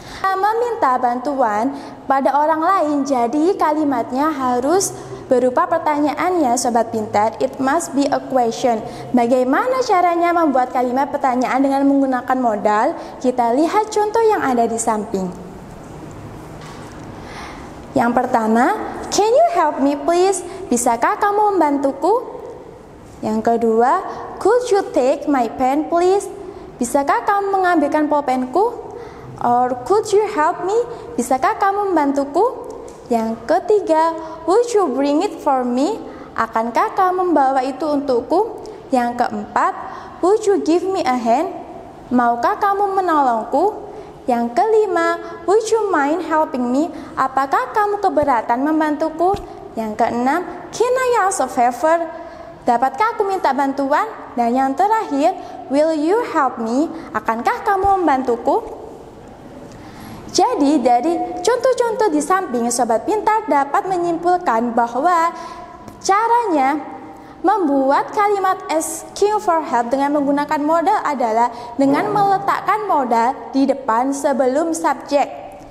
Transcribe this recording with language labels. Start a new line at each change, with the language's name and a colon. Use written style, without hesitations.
Indonesian: Meminta bantuan pada orang lain, jadi kalimatnya harus berupa pertanyaan ya sobat pintar.
English: It must be a question.
Indonesian: Bagaimana caranya membuat kalimat pertanyaan dengan menggunakan modal? Kita lihat contoh yang ada di samping. Yang pertama,
English: can you help me please?
Indonesian: Bisakah kamu membantuku? Yang kedua,
English: could you take my pen please?
Indonesian: Bisakah kamu mengambilkan pulpenku?
English: Or could you help me?
Indonesian: Bisakah kamu membantuku? Yang ketiga,
English: would you bring it for me?
Indonesian: Akankah kamu membawa itu untukku? Yang keempat,
English: would you give me a hand?
Indonesian: Maukah kamu menolongku? Yang kelima,
English: would you mind helping me?
Indonesian: Apakah kamu keberatan membantuku? Yang keenam,
English: can I ask a favor?
Indonesian: Dapatkah aku minta bantuan? Dan yang terakhir,
English: will you help me?
Indonesian: Akankah kamu membantuku? Jadi dari contoh-contoh di samping, sobat pintar dapat menyimpulkan bahwa caranya membuat kalimat asking for help dengan menggunakan modal adalah dengan meletakkan modal di depan sebelum subjek.